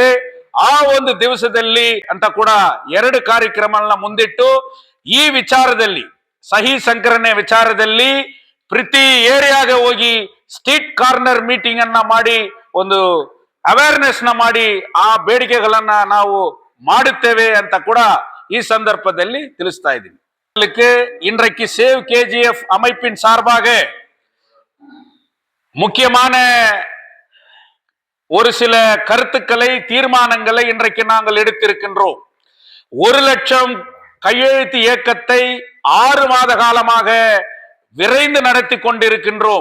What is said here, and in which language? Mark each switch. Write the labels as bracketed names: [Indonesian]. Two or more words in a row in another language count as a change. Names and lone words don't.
[Kannada] ಆ ಒಂದು ದಿವಸದಲ್ಲಿ ಅಂತ ಕೂಡ 2 ಕಾರ್ಯಕ್ರಮಗಳನ್ನ ಮುಂದಿಟ್ಟು ಈ ವಿಚಾರದಲ್ಲಿ ಸಹಿ ಸಂಗ್ರಹಣೆ ವಿಚಾರದಲ್ಲಿ ಪ್ರತಿ ಏರಿಯಾಗೆ ಹೋಗಿ [English] street corner meeting [Kannada] ಅನ್ನ ಮಾಡಿ ಒಂದು ಅವೇರ್ನೆಸ್ ನ ಮಾಡಿ ಆ ಬೇಡಿಕೆಗಳನ್ನ ನಾವು ಮಾಡುತ್ತೇವೆ ಅಂತ ಕೂಡ ಈ ಸಂದರ್ಭದಲ್ಲಿ ತಿಳಿಸ್ತಾ ಇದ್ದೀನಿ. [Tamil] இன்றைக்கு சேவ் KGF அமைப்பின் சார்பாக முக்கியமான ஒரு சில கருத்துக்களை, தீர்மானங்களை இன்றைக்கு நாங்கள் எடுத்திருக்கின்றோம். 1 லட்சம் கையெழுத்து இயக்கத்தை 6 மாத காலமாக விரைந்து நடத்தி கொண்டிருக்கின்றோம்.